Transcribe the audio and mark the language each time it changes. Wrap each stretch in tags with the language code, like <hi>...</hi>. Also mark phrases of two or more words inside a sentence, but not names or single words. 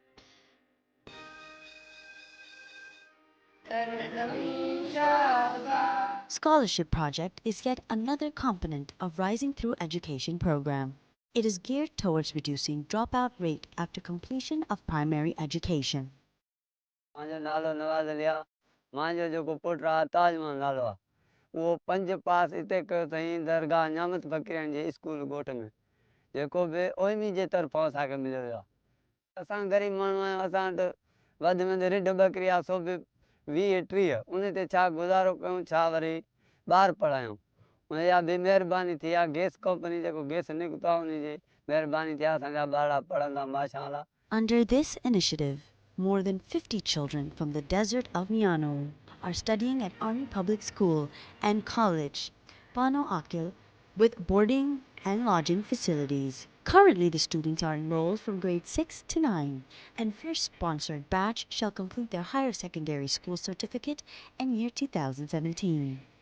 <en>Scholarship Project is yet another component of Rising Through Education program. It is geared towards reducing dropout rate after completion of primary education.</en> <sd>मुंहिंजो नालो नवाज़ अली आहे। मुंहिंजो जेको पुटु आहे ताजमल नालो आहे। उहो 5 पास हिते कयो अथईं दरगाह न्यामत फ़क़ीरनि जे स्कूल ॻोठ में, जेको बि ओइमी जे तरफ़ां असांखे मिलियो आहे। असां ग़रीब माण्हू आहियूं, असां वटि वधि में वधि रिढ ॿकरी आहे, सो बि 20-30, उन ते छा गुज़ारो कयूं, छा वरी ॿार पढ़ायूं। उनजा बि महिरबानी थी आहे, गैस कंपनी जेको गैस निकितो आहे उन जी महिरबानी थी आहे, असांजा ॿार पढ़ंदा माशाअल्लाह।</sd> <en>Under this initiative, more than 50 children from the desert of Miano are studying at Army Public School and College, Bano Akil, with boarding and lodging facilities. Currently, the students are enrolled from grade 6 to 9, and first sponsored batch shall complete their higher secondary school certificate in year 2017.</en>